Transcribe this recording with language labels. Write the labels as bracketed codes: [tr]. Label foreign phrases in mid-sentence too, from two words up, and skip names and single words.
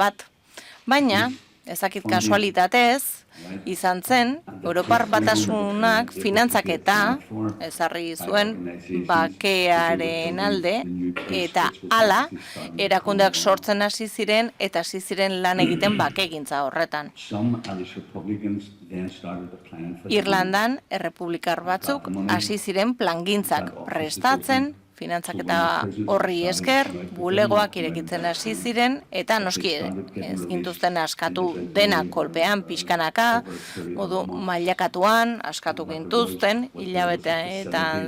[eu] Baina, ezakit kasualitatez, izan zen, Europar Batasunak finantzaketa ezarri zuen bakearen alde, eta hala, erakundeak sortzen hasi ziren, eta hasi ziren lan egiten bakegintza horretan. [en] Some Irish Republicans then started a plan for [eu] Irlandan, errepublikar batzuk hasi ziren plangintzak prestatzen, finantzaketa horri esker, bulegoak irekitzen hasi ziren, eta noski ez gintuzten askatu denak kolpean, pixkanaka, modu mailakatuan, askatu gintuzten, hilabeteetan